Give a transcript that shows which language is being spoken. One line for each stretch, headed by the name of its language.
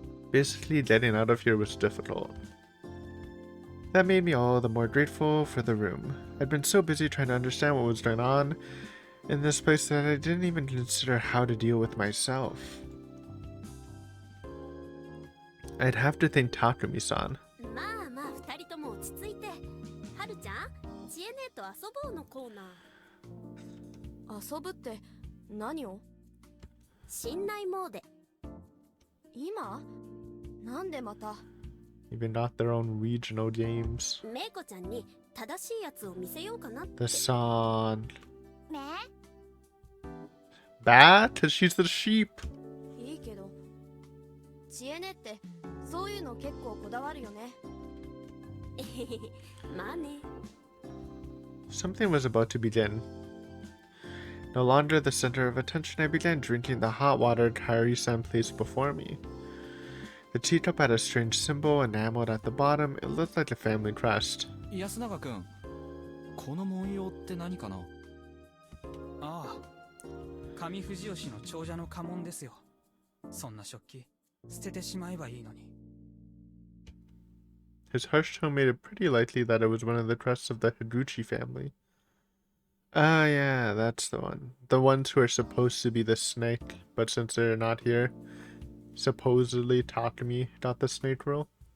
English: Basically, getting out of here was difficult. That made me all the more grateful for the room. I'd been so busy trying to understand what was going on in this place that I didn't even consider how to deal with myself. I'd have to thank Takumi-san.
Japanese: まあまあ二人とも落ち着いて。はるちゃん、知恵姉と遊ぼうのコーナー。遊ぶって何を？信頼モーデ。今？なんでまた？
English: Even not their own regional games.
Japanese: めいこちゃんに正しいやつを見せようかなって。
English: The song. ね Bat? Cause she's the sheep.
Japanese: いいけど、知恵姉ってそういうの結構こだわるよね。まあね。
English: Something was about to begin. No longer the center of attention, I began drinking the hot water Kairi-san placed before me. The teacup had a strange symbol enameled at the bottom. It looked like a family crest.
Japanese: 安永くん、この文様って何かな？ああ、上藤吉の長者の家紋ですよ。そんな食器捨ててしまえばいいのに。
English: His harsh tone made it pretty likely that it was one of the crests of the Higuchi family. Ah, yeah, that's the one. The ones who are supposed to be the snake, but since they're not here, supposedly Takumi got the snake role.